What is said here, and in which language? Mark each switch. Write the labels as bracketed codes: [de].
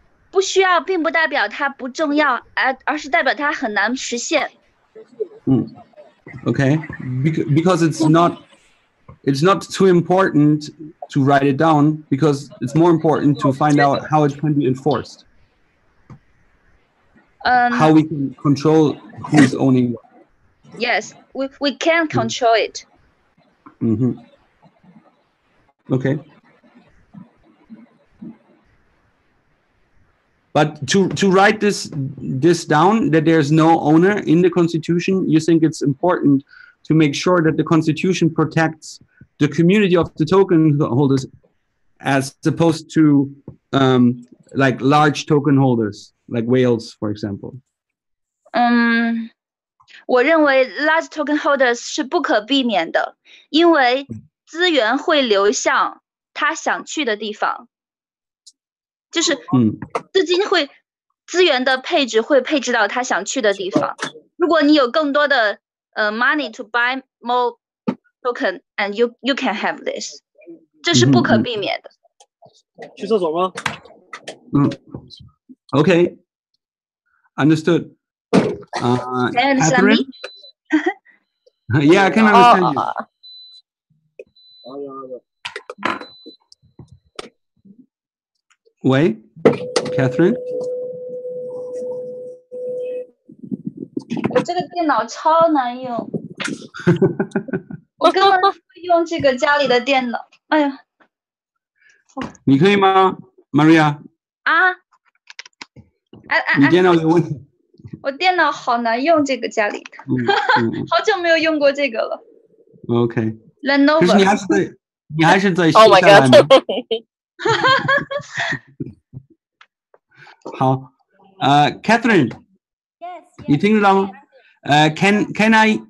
[zh] 不需要，并不代表它不重要，而是代表它很难实现。 [en] Okay, because it's not too important to write it down, because it's more important to find out how it can be enforced. How we can control who's owning what. Yes, we can control it. Okay. But to write this down, that there's no owner in the Constitution, you think it's important to make sure that the Constitution protects the community of the token holders as opposed to like large token holders, like whales, for example. [zh] 我认为 [en] large token holders [zh] 是不可避免的，因为资源会流向他想去的地方。就是资源的配置会配置到他想去的地方。如果你有更多的 [en] money to buy more token, and you can have this， [zh] 这是不可避免的。去厕所吗 [en] ？Okay, understood. Can you understand me? Yeah, I can understand you. Wait, Catherine? [zh] 我这个电脑超难用，我根本不会用这个家里的电脑。哎呀，你可以吗 ，Maria？你电脑有问题？我电脑好难用，这个家里的，好久没有用过这个了。 OK。 Lenovo。可是你还是在写下来吗？好，Catherine， 你听得到吗？ [en] Can I？